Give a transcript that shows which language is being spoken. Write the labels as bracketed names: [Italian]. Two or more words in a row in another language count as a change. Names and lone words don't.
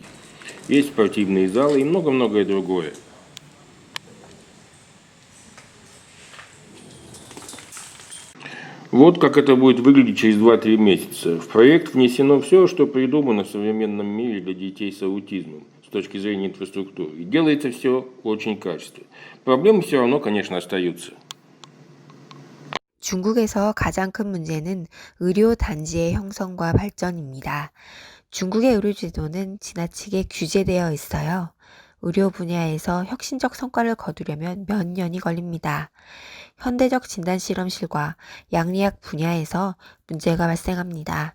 [Russian] Есть спортивные залы и много-многое другое. Вот как это будет выглядеть через 2-3 месяца. В проект внесено все, что придумано в современном мире для детей с аутизмом с точки зрения инфраструктуры. И делается все очень качественно. Проблемы все равно, конечно, остаются. [Korean] 중국에서 가장 큰 문제는 의료 단지의 형성과 발전입니다. 중국의 의료제도는 지나치게 규제되어 있어요. 의료 분야에서 혁신적 성과를 거두려면 몇 년이 걸립니다. 현대적 진단실험실과 양리학 분야에서 문제가 발생합니다.